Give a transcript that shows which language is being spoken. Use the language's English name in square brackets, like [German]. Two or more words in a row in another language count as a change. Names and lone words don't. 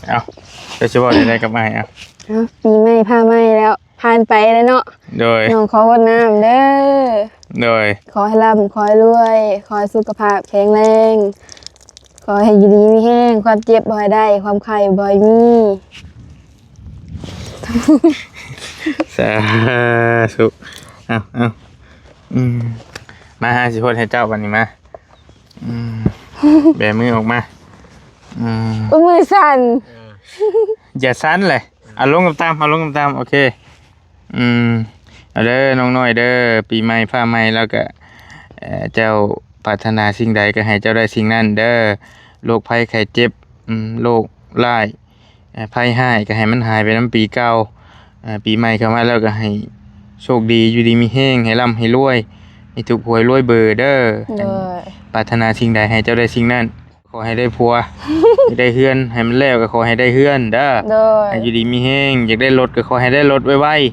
[Lao] ເອົາ, ຈະເວົ້າ ໄດ້ ๆ ກັບ ອ້າຍ ເອົາເອົາ, ປີໃໝ່ །ພາ ໃໝ່ ແລ້ວ ຜ່ານໄປ ແລ້ວ ເນາະໂດຍນ້ອງ ຂອ ຮດ ນ້ຳ ເດີ້ໂດຍຂອໃຫ້ ຮ່ຳ ຂອໃຫ້ ລວຍ ຂອໃຫ້ ສຸຂະພາບ ແຂງແຮງ ຂໍໃຫ້ ຢູ່ດີ ມີແຮງ ຄວາມເຈັບ ບໍ່ໃຫ້ ໄດ້ ຄວາມໄຂ້ ບໍ່ໃຫ້ ມີ ສາທຸ ເອົາ, ເອົາอืມ ມາ ຫາ ສິ ຮດ ໃຫ້ເຈົ້າ ບັດ ນີ້ ມາอืມ ແບ ມື ອອກ ມາอืມໂอ้ຍ ມືสั่ນอย่າ สั่ນ ແຫຼ ເອົາ ລົງ ກັບ ຕາມ ເອົາ ລົງ ກັບ ຕາມ ໂອເຄอืມ ເອົາ ເດີ້ ນ້ອງ ນ້ອຍ ເດີ້ ປີ ໃໝ່ ຟ້າ ໃໝ່ ແລ້ວ ກໍ ເອ່ອ ເຈົ້າ ປາດ ຖະນາ ສິ່ງ ໃດ ກໍ ໃຫ້ ເຈົ້າ ໄດ້ ສິ່ງ ນັ້ນ ເດີ້ ໂລກ ໄພ ໄຂ້ ເຈັບอืມ ໂລກ ຮ້າຍ ເອ່ອ ໄພ ຮ້າຍ ກໍ ໃຫ້ ມັນ ຫາຍ ໄປ ນຳ ປີ ເກົ່າ ເອ່ອ ປີ ໃໝ່ ເຂົ້າ ມາ ແລ້ວ ກໍ ໃຫ້ ໂຊກ ດີ ຢູ່ ດີ ມີ ແຮງ ໃຫ້ ຮ່ຳ ໃຫ້ ລວຍ ໃຫ້ ຖືກ ຫວຍ ລວຍ ເບີ ເດີ້ໂດຍປາດ ຖະນາ ສິ່ງ ໃດ ໃຫ້ ເຈົ້າ ໄດ້ ສິ່ງ ນັ້ນ ຂໍ ໃຫ້ ໄດ້ ຜົວ ໃຫ້ ໄດ້ ເຮືອນ ໃຫ້ ມັນ ແລ້ວ ກໍ ຂໍ ໃຫ້ ໄດ້ ເຮືອນ ເດີ້ໂດຍໃຫ້ ຢູ່ ດີ ມີ ແຮງ ຢາກ ໄດ້ ລົດ ກໍ ຂໍ ໃຫ້ ໄດ້ ລົດ ໄວๆໂ